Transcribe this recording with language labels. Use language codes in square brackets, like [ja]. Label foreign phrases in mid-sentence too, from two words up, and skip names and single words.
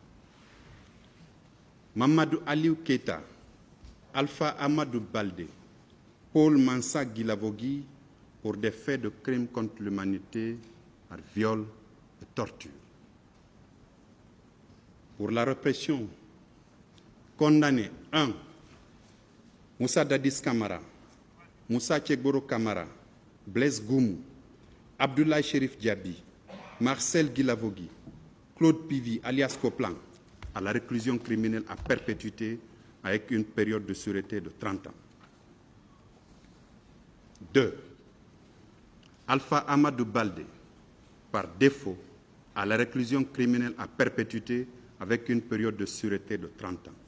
[fr] Mamadou Aliou Keita, Alpha Amadou Baldé, Paul Mansa Guilavogui pour des faits de crimes contre l'humanité par viol et torture. Pour la répression, condamné 1. Moussa Dadis Kamara, Moussa Tchegboro Kamara, Blaise Goumou, Abdoulaye Chérif Diaby, Marcel Guilavogui, Claude Pivi alias Coplan à la réclusion criminelle à perpétuité avec une période de sûreté de 30 ans. 2. Alpha Amadou Baldé, par défaut, à la réclusion criminelle à perpétuité avec une période de sûreté de 30 ans.